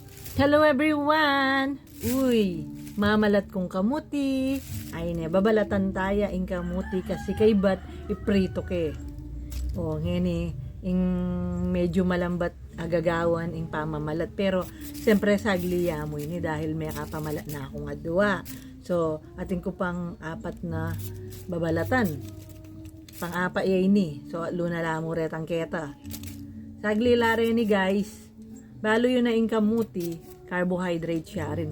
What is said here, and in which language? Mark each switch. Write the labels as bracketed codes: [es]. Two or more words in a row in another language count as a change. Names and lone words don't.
[en] Hello everyone! [pam] Uy, mamalat kong kamuti. Ay ne, babalatan taya ing kamuti kasi kay bat iprito ke. O ngeni, ing medyo malambat agagawan ing pamamalat. Pero siyempre sagliya mo ini dahil may kapamalat na akong adwa. So, ating ko pang apat na babalatan. Pang-apa ini. So, lunala mo retang keta. Saglilare ni guys. Balo yun na ing kamuti, carbohydrate siya rin.